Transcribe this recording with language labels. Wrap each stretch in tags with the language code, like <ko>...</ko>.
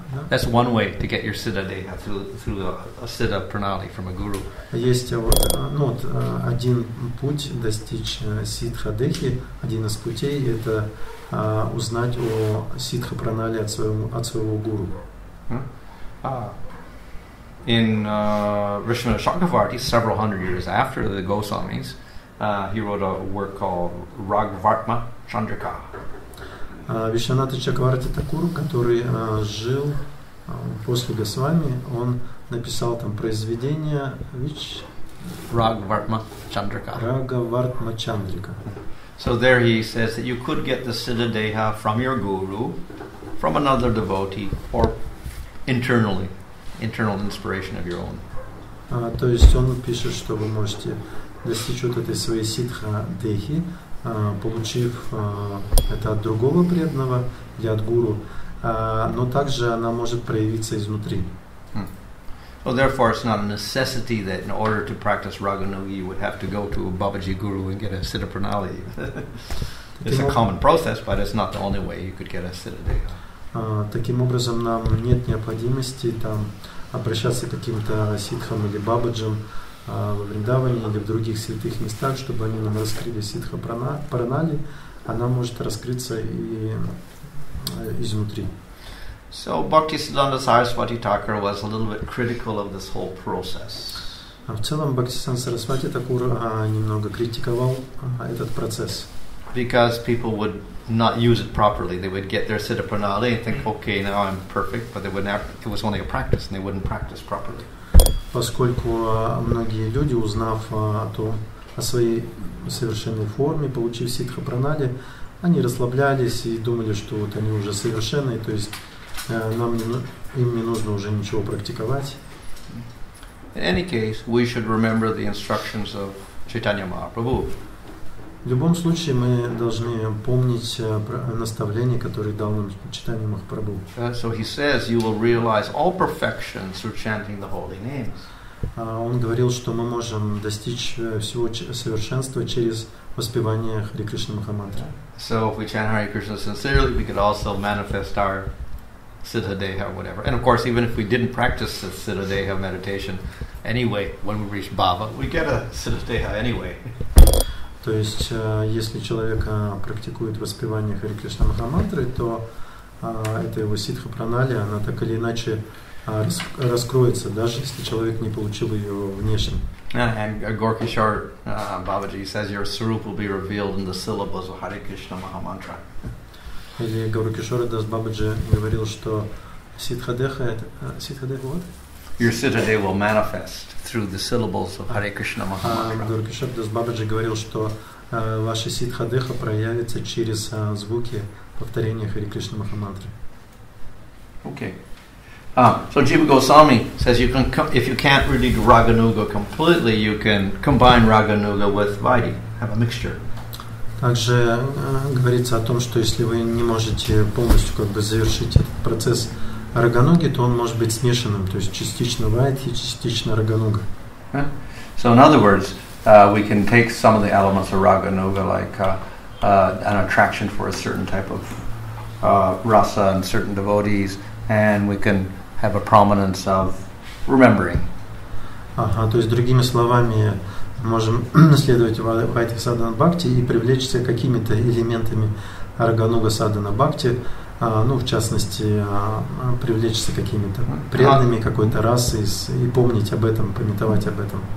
<en>That's one way to get your Siddha Deha through a Siddha Pranali from a guru.</en> <ru>Есть один путь достичь Сидха Дехи, один из путей это узнать о Сидха Пранали от своего гуру.</ru> <en>In Vishnu Chakravarti, several hundred years after the Goswamis, he wrote a work called Ragvartma Chandrika.</en> <ru>Вишваната Чакраварти Такур, который жил после Госвами, он написал там произведение Ragvartma Chandrika.</ru> <en>Ragvartma Chandrika. So there he says that you could get the Siddha Deha from your guru, from another devotee, or internal inspiration of your own.</en> <ru>То есть он пишет, что вы можете достичь вот этой своей ситха дехи, получив это от другого преданного или от гуру, но также она может проявиться изнутри.</ru> <en>So therefore, it's not a necessity that in order to practice Raganugi, you would have to go to a Babaji guru and get a Siddha Pranali. It's a common process, but it's not the only way you could get a Siddha Deha.</en> <ru>Таким образом, нам нет необходимости там обращаться к каким-то ситхам или бабаджам во Вриндаване или в других святых местах, чтобы они нам раскрыли ситха пранали. Она может раскрыться и изнутри.</ru> <en>So Bhaktisiddhanta Saraswati Thakur was a little bit critical of this whole process.</en> <ru>В целом Бхактисиddhanta Сарасвати Такур немного критиковал этот процесс.</ru> <en>Because people would not use it properly. They would get their Siddha Pranali and think, okay, now I'm perfect, but they would never, it was only a practice and they wouldn't practice properly.</en> <ru>Поскольку многие люди, узнав о том, о своей совершенной форме, получив ситха пранали, они расслаблялись и думали, что вот они уже совершенные, то есть им не нужно уже ничего практиковать.</ru> <en>In any case, we should remember the instructions of Chaitanya Mahaprabhu.</en> <ru>В любом случае мы должны помнить наставления, которые дал нам Чайтанья Махапрабху.</ru> <en>So he says, you will realize all perfection through chanting the holy names.</en> <ru>Он говорил, что мы можем достичь всего совершенства через воспевание Харе Кришна Махамантры.</ru> <en>So if we chant Hare Krishna sincerely, we could also manifest our Siddha Deha or whatever. And of course, even if we didn't practice the Siddha Deha meditation anyway, when we reach Bhava, we get a Siddha Deha anyway.</en> <ru>То есть, если человек практикует воспевание Харе Кришна Махамантры, то эта его ситха пранали, она так или иначе раскроется, даже если человек не получил ее внешне.</ru> <en>And Gorkishore Babaji says your Sarup will be revealed in the syllables of Hare Krishna Mahamantra.</en> <ru>Или Гауракишора Дас Бабаджи говорил, что ситха-деха это... Ситха-деха вот?</ru> <en>Your Siddha Deha will manifest through the syllables of Hare Krishna Mahamantra.</en> <ru>Гауракишора Дас Бабаджи говорил, что ваша ситха-деха проявится через звуки повторения Харе Кришна Махамантры. Okay.</ru> <en>So Jiva Goswami says you can, if you can't really do Raganuga completely, you can combine Raganuga with Vaidhi, have a mixture.</en> <ru>Также говорится о том, что если вы не можете полностью как бы завершить этот процесс рагануги, то он может быть смешанным, то есть частично вайдхи, частично рагануга.</ru> <en>So in other words, we can take some of the elements of Raganuga, like an attraction for a certain type of rasa and certain devotees, and we can have a prominence of remembering.</en> <ru>То есть, другими словами, можем следовать Вайдхи Садхана Бхакти и привлечься какими-то элементами Рагануга Садхана Бхакти, в частности, привлечься какими-то преданными какой-то расы и помнить об этом, памятовать об этом.</ru>